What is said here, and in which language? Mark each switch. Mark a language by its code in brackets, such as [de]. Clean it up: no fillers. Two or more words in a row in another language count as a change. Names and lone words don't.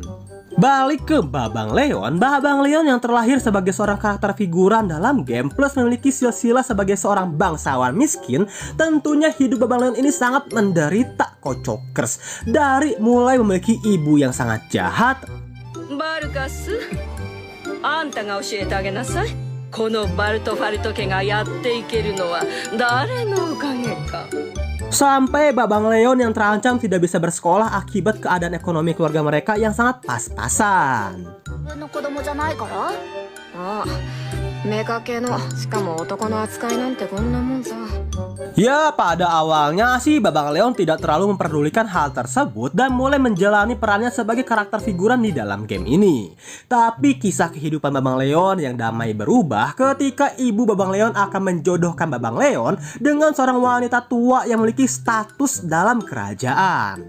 [id] Balik ke Babang Leon yang terlahir sebagai seorang karakter figuran dalam game plus memiliki silsilah sebagai seorang bangsawan miskin. Tentunya hidup Babang Leon ini sangat menderita Kocokers. Dari mulai memiliki ibu yang sangat jahat. [ja] バルカス、あんたが教えてあげなさい。このバルトファルト家がやっていけるのは誰のおかげか。 [id] Sampai Babang Leon yang terancam tidak bisa bersekolah akibat keadaan ekonomi keluarga mereka yang sangat pas-pasan. [ja] 妾の、しかも男の扱いなんてこんなもんさ。 [id] Ya, pada awalnya sih Babang Leon tidak terlalu memperdulikan hal tersebut dan mulai menjalani perannya sebagai karakter figuran di dalam game ini. Tapi kisah kehidupan Babang Leon yang damai berubah ketika ibu Babang Leon akan menjodohkan Babang Leon dengan seorang wanita tua yang memiliki status dalam kerajaan.